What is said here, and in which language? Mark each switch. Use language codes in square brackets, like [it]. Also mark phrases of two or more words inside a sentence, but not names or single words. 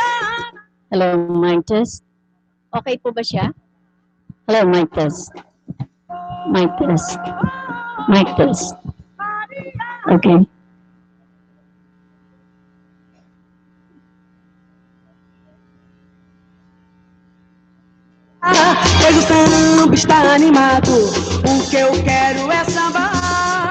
[en] Hello, mic test. [tl] Okay po ba siya? [en] Hello, mic test. Mic test. Mic test. Okay. [pt] Pois o samba está animado, o que eu quero é sambar.